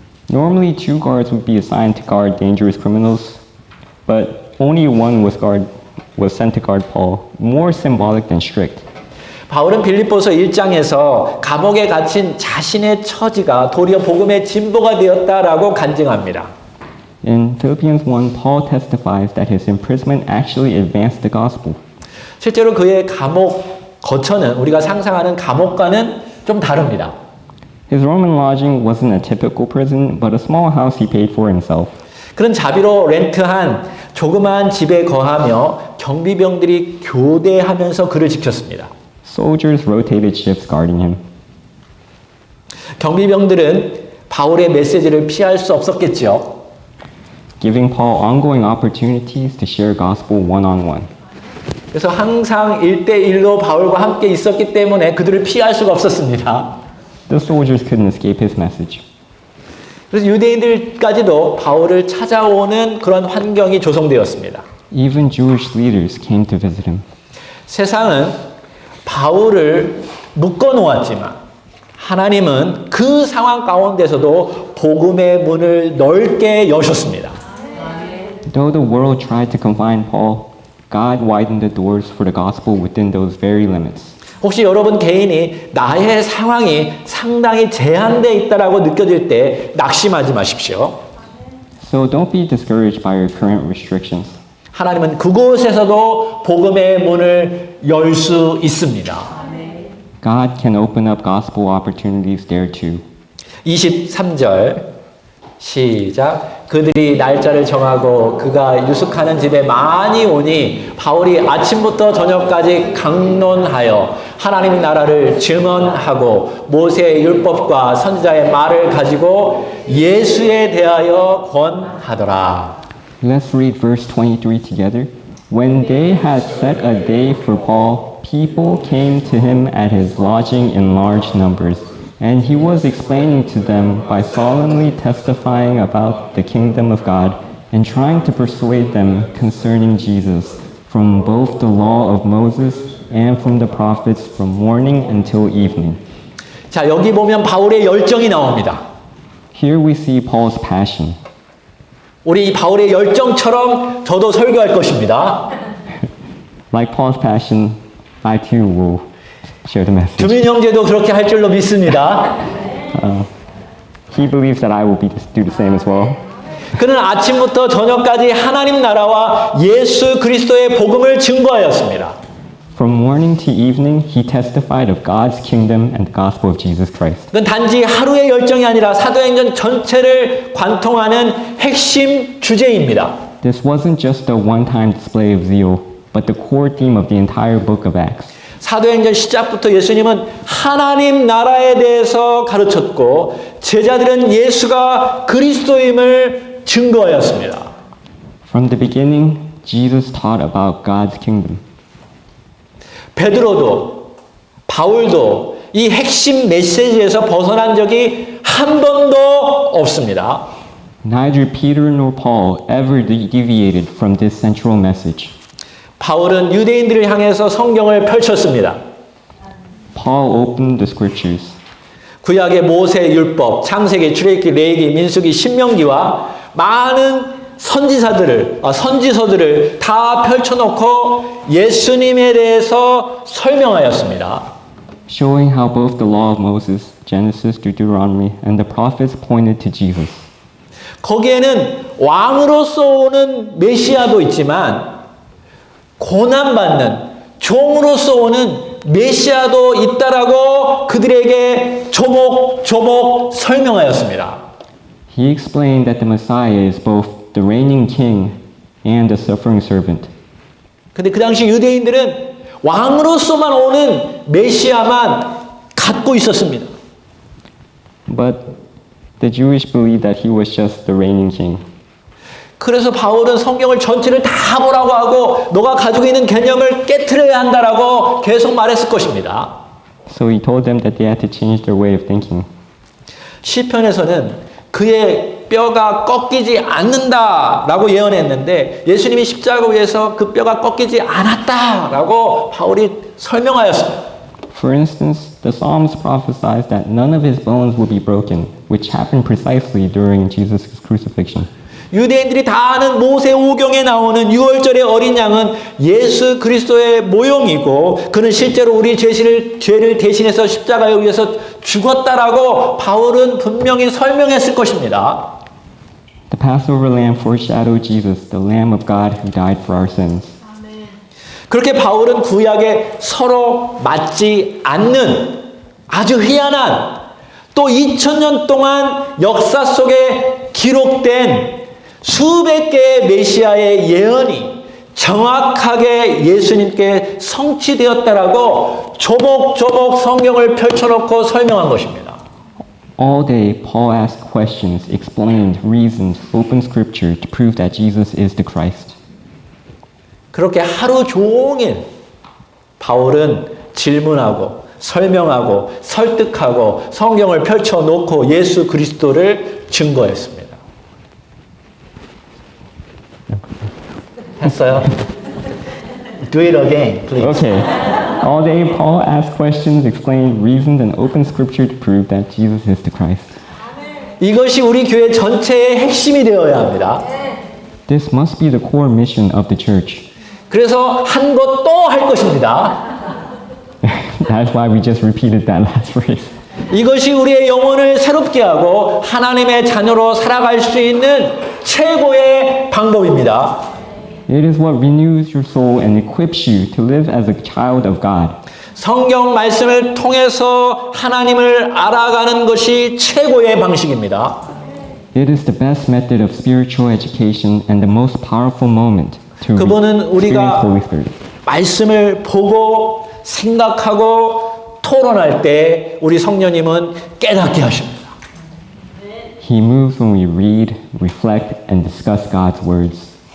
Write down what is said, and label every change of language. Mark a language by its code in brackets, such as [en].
[en] Normally, 2 guards would be assigned to guard dangerous criminals, but only one was sent to guard Paul, more symbolic than strict. [ko] 바울은 빌립보서 1장에서 감옥에 갇힌 자신의 처지가 도리어 복음의 진보가 되었다라고 간증합니다. [en] In Philippians 1, Paul testifies that his imprisonment actually advanced the gospel. [ko] 실제로 그의 감옥 거처는 우리가 상상하는 감옥과는 좀 다릅니다. [en] His Roman lodging wasn't a typical prison, but a small house he paid for himself. [ko] 그런 자비로 렌트한 조그마한 집에 거하며 경비병들이 교대하면서 그를 지켰습니다. [en] Soldiers rotated shifts guarding him. [ko] 경비병들은 바울의 메시지를 피할 수 없었겠죠. [en] Giving Paul ongoing opportunities to share gospel one-on-one. [ko] 그래서 항상 1대1로 바울과 함께 있었기 때문에 그들을 피할 수가 없었습니다. [en] The soldiers couldn't escape his message. [ko] 그래서 유대인들까지도 바울을 찾아오는 그런 환경이 조성되었습니다. [en] Even Jewish leaders came to visit him. [ko] 세상은 바울을 묶어 놓았지만 하나님은 그 상황 가운데서도 복음의 문을 넓게 여셨습니다. [en] Though the world tried to confine Paul, God widened the doors for the gospel within those very limits. [ko] 혹시 여러분 개인이 나의 상황이 상당히 제한되어 있다라고 느껴질 때 낙심하지 마십시오. [en] So don't be discouraged by your current restrictions. [ko] 하나님은 그곳에서도 복음의 문을 열 수 있습니다. [en] God can open up gospel opportunities there too. [ko] 23절 시작. 그들이 날짜를 정하고 그가 유숙하는 집에 많이 오니 바울이 아침부터 저녁까지 강론하여 하나님 나라를 증언하고 모세의 율법과 선지자의 말을 가지고 예수에 대하여 권하더라. [en] Let's read verse 23 together. When they had set a day for Paul, people came to him at his lodging in large numbers, and he was explaining to them by solemnly testifying about the kingdom of God and trying to persuade them concerning Jesus from both the law of Moses and from the prophets from morning until evening. [ko] 자, 여기 보면 바울의 열정이 나옵니다. [en] Here we see Paul's passion. [ko] 우리 이 바울의 열정처럼 저도 설교할 것입니다. [en] Like Paul's passion, I too will share the message. [ko] 두민 형제도 그렇게 할 줄로 믿습니다. [en] He believes that I will do the same as well. [ko] 그는 아침부터 저녁까지 하나님 나라와 예수 그리스도의 복음을 증거하였습니다. [en] From morning to evening, he testified of God's kingdom and the gospel of Jesus Christ. [ko] 그건 단지 하루의 열정이 아니라 사도행전 전체를 관통하는 핵심 주제입니다. [en] This wasn't just a one-time display of zeal, but the core theme of the entire book of Acts. [ko] 사도행전 시작부터 예수님은 하나님 나라에 대해서 가르쳤고 제자들은 예수가 그리스도임을 증거하였습니다. [en] From the beginning, Jesus taught about God's kingdom. [ko] 베드로도 바울도 이 핵심 메시지에서 벗어난 적이 한 번도 없습니다. [en] Neither Peter nor Paul ever deviated from this central message. [ko] 바울은 유대인들을 향해서 성경을 펼쳤습니다. [en] Paul opened the scriptures. [ko] 구약의 모세 율법, 창세기, 출애굽기, 레위기, 민수기, 신명기와 많은 선지서들을 다 펼쳐놓고 예수님에 대해서 설명하였습니다. [en] showing how both the law of Moses, Genesis to Deuteronomy, and the prophets pointed to Jesus. [ko] 거기에는 왕으로서 오는 메시아도 있지만 고난받는 종으로서 오는 메시아도 있다라고 그들에게 조목조목 설명하였습니다. [en] He explained that the Messiah is both the reigning king and a suffering servant. [ko] 근데 그 당시 유대인들은 왕으로서만 오는 메시아만 갖고 있었습니다. [en] But the Jewish believed that he was just the reigning king. [ko] 그래서 바울은 성경을 전체를 다 보라고 하고 너가 가지고 있는 개념을 깨트려야 한다라고 계속 말했을 것입니다. [en] So he told them that they had to change their way of thinking. [ko] 시편에서는 그의 뼈가 꺾이지 않는다라고 예언했는데 예수님이 십자가 위에서 그 뼈가 꺾이지 않았다라고 바울이 설명하였습니다. [en] For instance, the Psalms prophesies that none of his bones will be broken, which happened precisely during Jesus' crucifixion. [ko] 유대인들이 다 아는 모세오경에 나오는 6월절의 어린 양은 예수 그리스도의 모형이고 그는 실제로 우리 죄를 대신해서 십자가에 의해서 죽었다라고 바울은 분명히 설명했을 것입니다. [en] The Passover lamb foreshadowed Jesus, the Lamb of God who died for our sins. [ko] 그렇게 바울은 구약에 서로 맞지 않는 아주 희한한 또 2000년 동안 역사 속에 기록된 수백 개의 메시아의 예언이 정확하게 예수님께 성취되었다라고 조목조목 성경을 펼쳐놓고 설명한 것입니다. [en] All day, Paul asked questions, explained, reasoned, opened scripture to prove that Jesus is the Christ. [ko] 그렇게 하루 종일 바울은 질문하고 설명하고 설득하고 성경을 펼쳐놓고 예수 그리스도를 증거했습니다. 했어요? [en] Do it again, please. Okay. All day, Paul asked questions, explained, reasoned, and opened scripture to prove that Jesus is the Christ. [ko] 이것이 우리 교회 전체의 핵심이 되어야 합니다. [en] This must be the core mission of the church. [ko] 그래서 한 것 또 할 것입니다. [en] That's why we just repeated that last phrase. [ko] 이것이 우리의 영혼을 새롭게 하고 하나님의 자녀로 살아갈 수 있는 최고의 방법입니다. [en] It is what renews your soul and equips you to live as a child of God. [ko] 성경 말씀을 통해서 하나님을 알아가는 것이 최고의 방식입니다. [en] It is the best method of spiritual education and the most powerful moment to [ko] 그분은 [en] experience [ko] 우리가 [en] Holy Spirit. [ko] 말씀을 보고 생각하고 토론할 때 우리 성령님은 깨닫게 하십니다. [en] He moves when we read, reflect, and discuss God's words.